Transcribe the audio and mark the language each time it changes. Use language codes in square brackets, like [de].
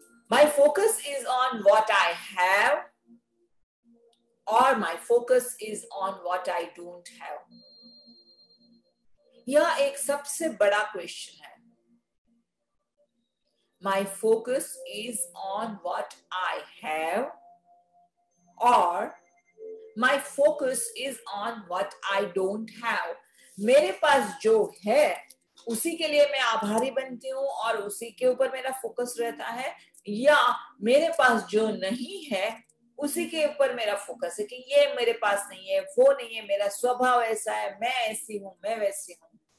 [en] My focus is on what I have or my focus is on what I don't have? [hi] यह एक सबसे बड़ा question है। [en] My focus is on what I have or my focus is on what I don't have? [hi] मेरे पास जो है उसी के लिए मैं आभारी बनती हूँ और उसी के ऊपर मेरा फोकस रहता है, या मेरे पास जो नहीं है उसी के ऊपर मेरा फोकस है कि ये मेरे पास नहीं है, वो नहीं है, मेरा स्वभाव ऐसा है, मैं ऐसी हूं, मैं वैसी हूं।